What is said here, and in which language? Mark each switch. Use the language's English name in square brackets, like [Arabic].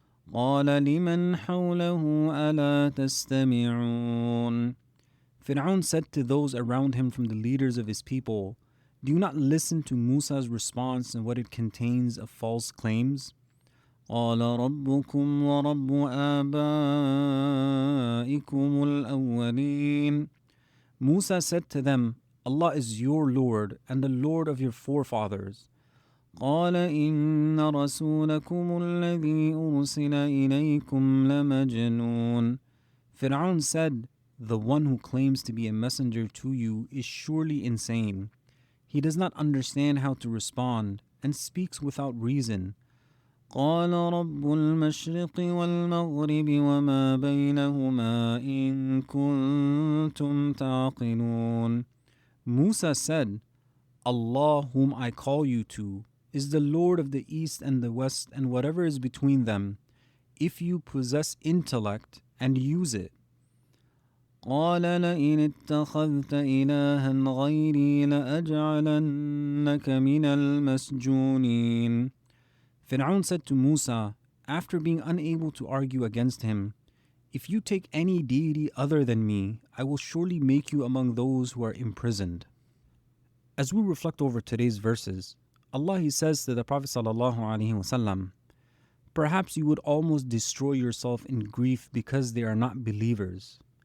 [Arabic] قال لمن حوله ألا تستمعون. [English] Pharaoh said to those around him from the leaders of his people, "Do you not listen to Musa's response and what it contains of false claims?" [Arabic] قال ربكم ورب آبائكم الأولين. [English] Musa said to them, "Allah is your Lord and the Lord of your forefathers." [Arabic] قال إن رسولكم الذي أرسل إليكم لمجنون. [English] Pharaoh said, "The one who claims to be a messenger to you is surely insane. He does not understand how to respond and speaks without reason." [Arabic] قال رب المشرق والمغرب وما بينهما إن كنتم تعقلون. [English] Musa said, "Allah, whom I call you to, is the Lord of the East and the West and whatever is between them, if you possess intellect and use it." [Arabic] قال لئن اتخذت إلها غيري لأجعلنك من المسجونين. [English] Pharaoh said to Musa, after being unable to argue against him, "If you take any deity other than me, I will surely make you among those who are imprisoned." As we reflect over today's verses, Allah He says to the Prophet ﷺ, "Perhaps you would almost destroy yourself in grief because they are not believers."